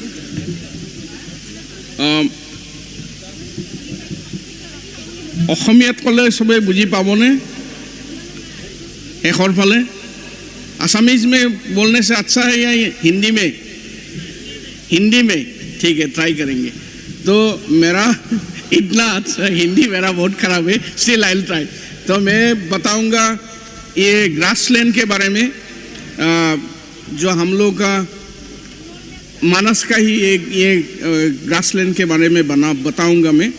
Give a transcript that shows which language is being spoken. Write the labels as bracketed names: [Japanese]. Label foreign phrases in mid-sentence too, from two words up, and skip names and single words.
[Assamese] অসমীয়াত ক'লে সবে বুঝি পাবনে? শেষৰ ফালে [Hindi] असमीज में बोलने से अच्छा है या हिंदी में? ठीक है, ट्राई करेंगे। तो मेरा इतना अच्छा हिंदी मेरा बहुत खराब है, [English] still I will try. [Hindi] तो मैं बताऊंगा ये ग्रासलैंड के बारे में, जो हम लोग का मानस का ही ये ग्रासलैंड के बारे में बताऊंगा मैं।